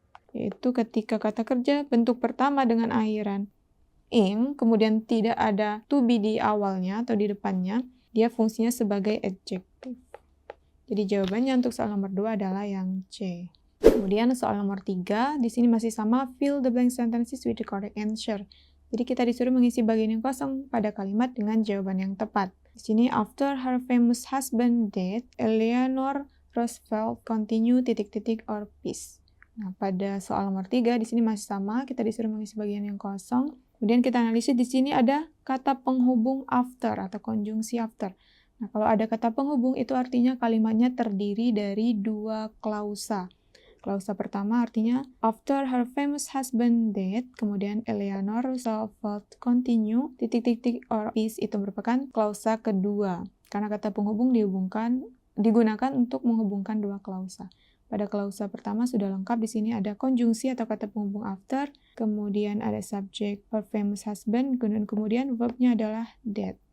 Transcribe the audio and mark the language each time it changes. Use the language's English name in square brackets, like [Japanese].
[Indonesian] Yaitu ketika kata kerja bentuk pertama dengan akhiran ing, kemudian tidak ada to be di awalnya atau di depannya, dia fungsinya sebagai adjective. Jadi jawabannya untuk soal nomor 2 adalah yang C. Kemudian soal nomor 3, di sini masih sama, [English] fill the blank sentences with the correct answer. [Indonesian] Jadi kita disuruh mengisi bagian yang kosong pada kalimat dengan jawaban yang tepat. Di sini, [English] after her famous husband died, Eleanor Roosevelt continue ... or peace. [Indonesian] Nah, pada soal nomor 3 di sini masih sama, kita disuruh mengisi bagian yang kosong. Kemudian kita analisis di sini ada kata penghubung after atau konjungsi after. Nah, kalau ada kata penghubung itu artinya kalimatnya terdiri dari dua klausa. Klausa pertama artinya [English] after her famous husband died, [Indonesian] kemudian [English] Eleanor Roosevelt continue ... [Indonesian] or peace itu merupakan klausa kedua. Karena kata penghubung digunakan untuk menghubungkan dua klausa. Pada klausa pertama sudah lengkap, di sini ada konjungsi atau kata penghubung after, kemudian ada subjek her famous husband, dan kemudian verbnya adalah dead.